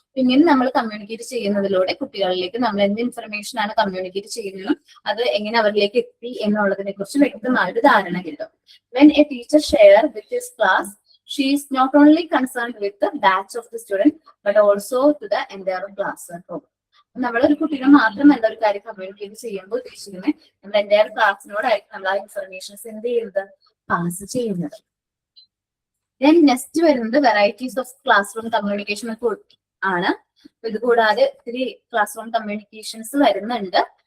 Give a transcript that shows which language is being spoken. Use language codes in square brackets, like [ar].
[ml] ഇങ്ങനെ നമ്മൾ കമ്മ്യൂണിക്കേറ്റ് ചെയ്യുന്നതിലൂടെ കുട്ടികളിലേക്ക് നമ്മൾ എന്ത് ഇൻഫർമേഷൻ ആണ് കമ്മ്യൂണിക്കേറ്റ് ചെയ്യുന്നത്, അത് എങ്ങനെ അവരിലേക്ക് എത്തി എന്നുള്ളതിനെ കുറിച്ച് വ്യക്തമായിട്ട് ധാരണ കിട്ടും. [en] When a teacher share with his class, she is not only concerned with the batch of the student, but also to the entire class. [ml] നമ്മളൊരു കുട്ടികൾ മാത്രമല്ല ഒരു കാര്യം കമ്മ്യൂണിക്കേറ്റ് ചെയ്യുമ്പോൾ ഉദ്ദേശിക്കുന്നത് നമ്മുടെ എൻ്റെ ക്ലാസ്സിനോടായിരിക്കും നമ്മൾ ആ ഇൻഫർമേഷൻസ് എന്ത് ചെയ്യുന്നത്, പാസ് ചെയ്യുന്നത്. ദെൻ നെക്സ്റ്റ് വരുന്നത് varieties of class room communication ആണ്. ഇത് കൂടാതെ ഒത്തിരി ക്ലാസ് റൂം കമ്മ്യൂണിക്കേഷൻസ് വരുന്നുണ്ട്.